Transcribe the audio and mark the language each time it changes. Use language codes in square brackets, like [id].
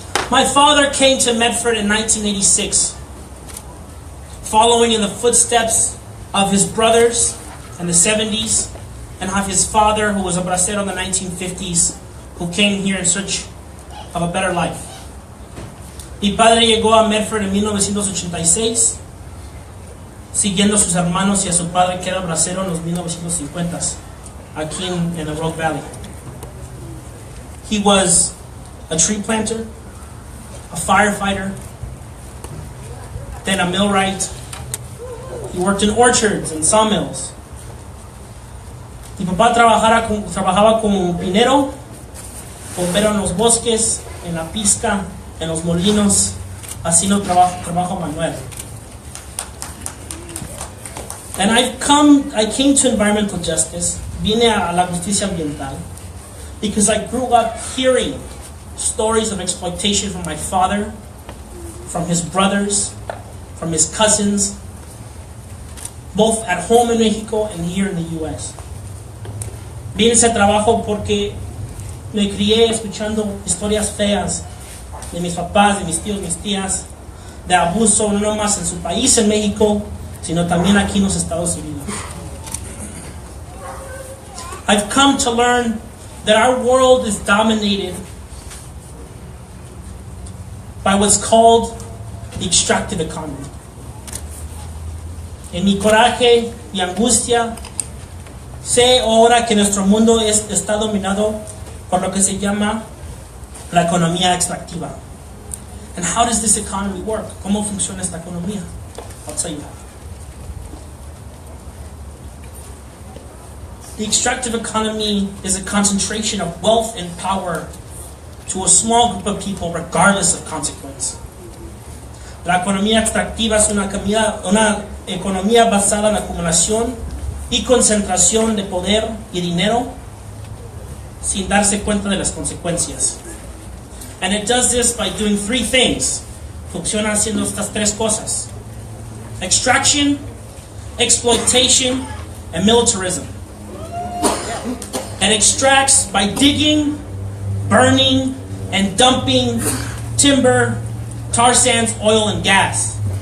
[en] My father came to Medford in 1986, following in the footsteps of his brothers in the 70s and of his father, who was a bracero in the 1950s, who came here in search of a better life. [es] Mi padre llegó a Medford en 1986, siguiendo a sus hermanos y a su padre, que era bracero en los 1950s, aquí [en] in the Rogue Valley. He was a tree planter, a firefighter, then a millwright. He worked in orchards and sawmills. [es] Mi papá trabajaba como minero, bombero en los bosques, en la pizca, en los molinos, haciendo trabajo manual. [en] And I came to environmental justice, [es] vine a la justicia ambiental, [en] because I grew up hearing stories of exploitation from my father, from his brothers, from his cousins, both at home in Mexico and here in the US. [es] Vine a ese trabajo porque me crié escuchando historias feas de mis papás, de mis tíos, mis tías, de abuso no más en su país, en México, sino también aquí en los Estados Unidos. [en] I've come to learn that our world is dominated by what's called the extractive economy. [es] En mi coraje y angustia, sé ahora que nuestro mundo está dominado por lo que se llama la economía extractiva. [en] And how does this economy work? [es] ¿Cómo funciona esta economía? [en] I'll tell you how. The extractive economy is a concentration of wealth and power to a small group of people regardless of consequence. [es] La economía extractiva es una economía basada en la acumulación y concentración de poder y dinero sin darse cuenta de las consecuencias. [en] And it does this by doing three things. [es] Funciona haciendo estas tres cosas: [en] extraction, exploitation, and militarism. It extracts by digging, burning, and dumping timber, tar sands, oil, and gas.